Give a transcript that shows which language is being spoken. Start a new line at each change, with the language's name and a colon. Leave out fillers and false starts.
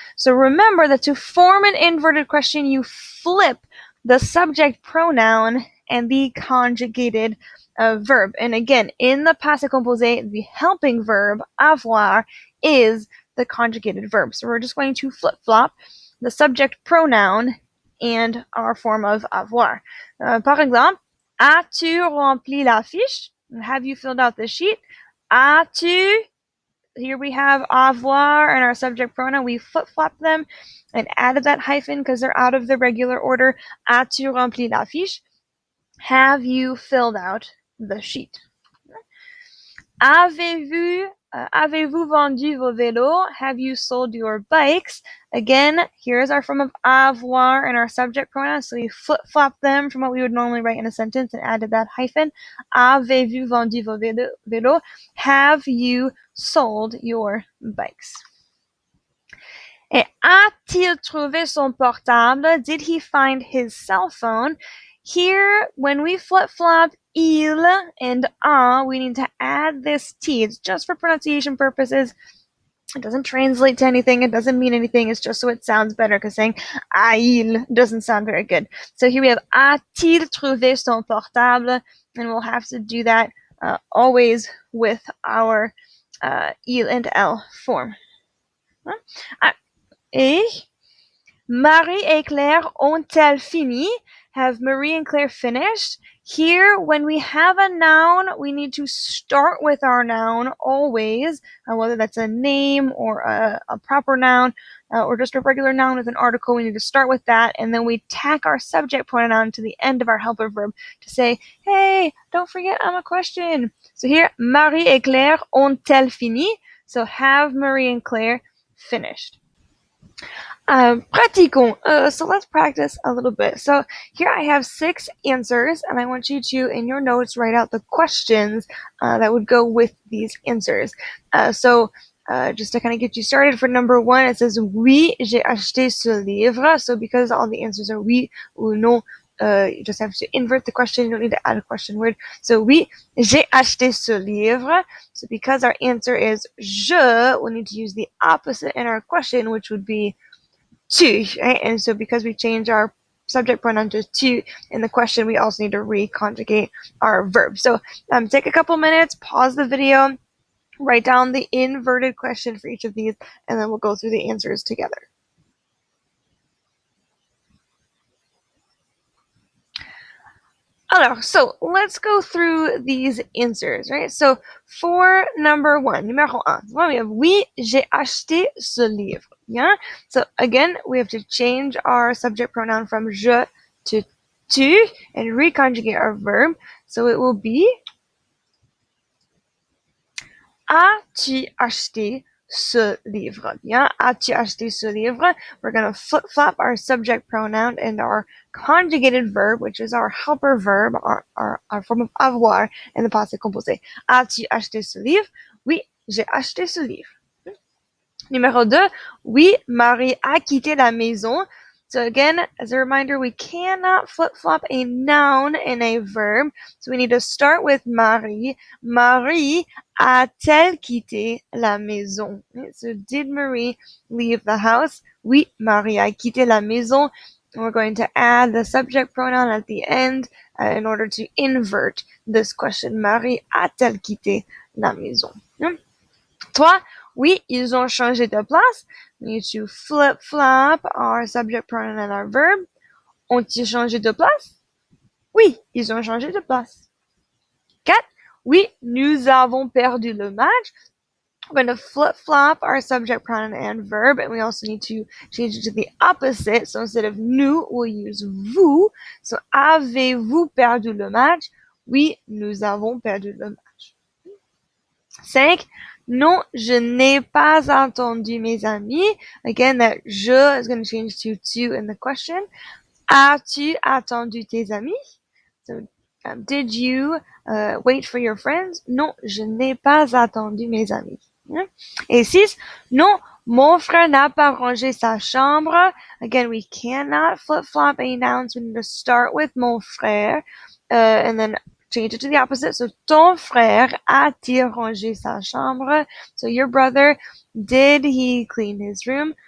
English: So remember that to form an inverted question, you flip the subject pronoun and the conjugated verb. And again, in the Passé Composé, the helping verb, avoir, is the conjugated verb. So we're just going to flip-flop the subject pronoun and our form of avoir.
French: Par exemple, as-tu rempli la fiche?
English: Have you filled out the sheet?
French: As-tu?
English: Here we have avoir and our subject pronoun. We flip-flop them and added that hyphen because they're out of the regular order.
French: As-tu rempli la fiche?
English: Have you filled out the sheet?
French: Avez-vous vendu vos vélos?
English: Have you sold your bikes? Again, here's our form of avoir and our subject pronoun. So we flip-flop them from what we would normally write in a sentence and added that hyphen.
French: Avez-vous vendu vos vélos?
English: Have you sold your bikes?
French: Et a-t-il trouvé son portable?
English: Did he find his cell phone? Here, when we flip-flop il and a, we need to add this t. It's just for pronunciation purposes. It doesn't translate to anything. It doesn't mean anything. It's just so it sounds better because saying il doesn't sound very good. So here we have a-t-il trouvé son portable? And we'll have to do that always with our il and l form.
French: Et Marie et Claire ont-elles fini?
English: Have Marie and Claire finished? Here, when we have a noun, we need to start with our noun always, whether that's a name or a proper noun or just a regular noun with an article. We need to start with that, and then we tack our subject pronoun to the end of our helper verb to say, hey, don't forget I'm a question. So here,
French: Marie et Claire ont-elles fini?
English: So have Marie and Claire finished?
French: Pratiquons.
English: So let's practice a little bit. So here I have 6 answers, and I want you to, in your notes, write out the questions that would go with these answers. So just to kind of get you started, for number 1, it says
French: oui, j'ai acheté ce livre.
English: So because all the answers are
French: oui ou non,
English: you just have to invert the question. You don't need to add a question word. So
French: oui, j'ai acheté ce livre.
English: So because our answer is je, we need to use the opposite in our question, which would be tu, right? And so because we change our subject pronoun to tu in the question, we also need to reconjugate our verb. So take a couple minutes, pause the video, write down the inverted question for each of these, and then we'll go through the answers together.
French: Alors,
English: so let's go through these answers, right? So for number 1, numéro 1, we have
French: oui, j'ai acheté ce livre.
English: Yeah? So again, we have to change our subject pronoun from je to tu and reconjugate our verb. So it will be
French: as-tu acheté ce livre? Bien, as-tu acheté ce livre?
English: We're going to flip-flop our subject pronoun and our conjugated verb, which is our helper verb, our form of avoir in the passé composé.
French: As-tu acheté ce livre? Oui, j'ai acheté ce livre. Numéro 2, oui, Marie a quitté la maison.
English: So again, as a reminder, we cannot flip-flop a noun and a verb. So we need to start with Marie.
French: Marie a-t-elle quitté la maison?
English: So did Marie leave the house?
French: Oui, Marie a quitté la maison.
English: And we're going to add the subject pronoun at the end in order to invert this question.
French: Marie a-t-elle quitté la maison? Toi, oui, ils ont changé de place.
English: We need to flip-flop our subject pronoun and our verb.
French: Ont-ils changé de place? Oui, ils ont changé de place. 4. Oui, nous avons perdu le match.
English: We're going to flip-flop our subject pronoun and verb, and we also need to change it to the opposite. So instead of nous, we'll use vous. So,
French: avez-vous perdu le match? Oui, nous avons perdu le match. 5. Non, je n'ai pas entendu mes amis.
English: Again, that je is going to change to in the question.
French: As-tu attendu tes amis?
English: So, did you wait for your friends?
French: Non, je n'ai pas attendu mes amis. Et 6, non, mon frère n'a pas rangé sa chambre.
English: Again, we cannot flip-flop any nouns. We need to start with mon frère and then change it to the opposite. So,
French: ton frère a-t-il rangé sa chambre?
English: So, your brother, did he clean his room?